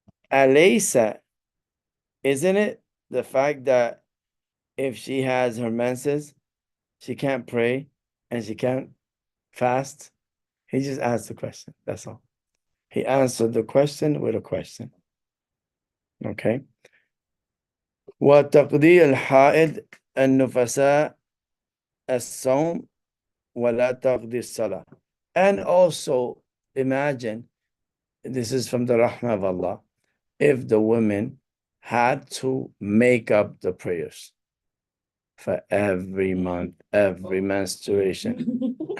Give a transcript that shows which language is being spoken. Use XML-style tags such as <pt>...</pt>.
<en>Alaysa, isn't it the fact that if she has her menses, she can't pray and she can't fast? He just asked the question. That's all. He answered the question with a question. Okay.</en> <ar>وتقضي الحائض النفساء الصوم ولا تقضي الصلاة.</ar> <en>And also imagine, this is from the rahmah of Allah, if the women had to make up the prayers for every month, every menstruation.</en>